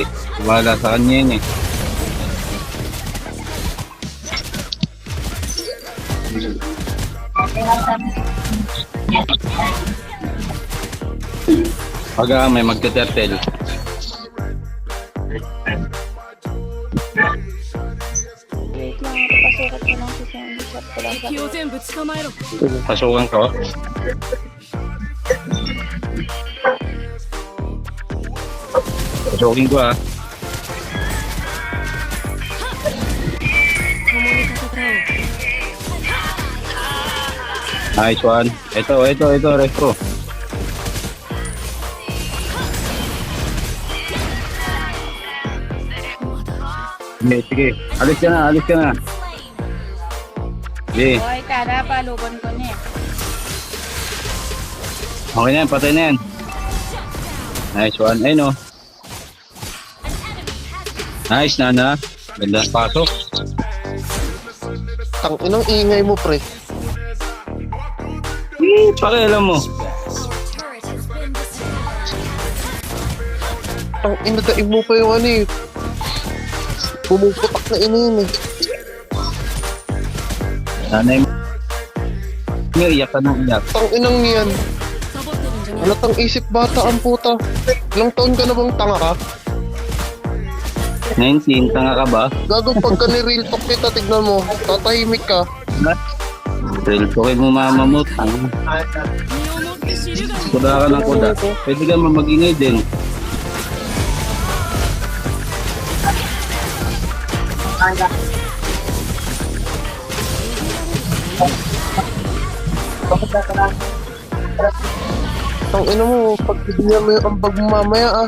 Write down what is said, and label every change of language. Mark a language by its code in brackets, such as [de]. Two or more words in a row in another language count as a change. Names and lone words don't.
[tl] Wala sa kanya yun eh. Pag may magte-turtle. Wait lang, papasukat ko lang si Sandy. Shot ko lang sa [ja] 敵を全部捕まえろ。 [tl] Pasukan ko. Pasukin ko ah. [ja] 共に戦おう。 [en] Nice one. [tl] Ito, resto. Sige. Alis ka na. Sige. Hoy, tara, paluban ko niya. Okay na yan, patay na yan. [en] Nice one. [tl] Ayun o. Nice, Nana. Ganda ang pasok. Tang inang ingay mo, pre. Pakialam mo. Tang ina, daig mo pa yung ano eh. Pumuputak na ina yun eh. Nanay mo. Iyak ka ng iyak. Tang inang niyan. [ja] サボってるんじゃない。 [tl] Halatang isip bata ang puta. Ilang taon ka na bang tanga ka? 19, tanga ka ba? Gago pagka ni- [en] real talk [tl] kita, tignan mo. Tatahimik ka. [en] Real talkin [tl] mo mama mo. Tanga. [ja] 身をもって知るがいい。 [tl] Kuda ka ng kuda. Pwede ka mamagingay din. Tang ina mo, pag bigyan mo yung ambag mo mamaya ah.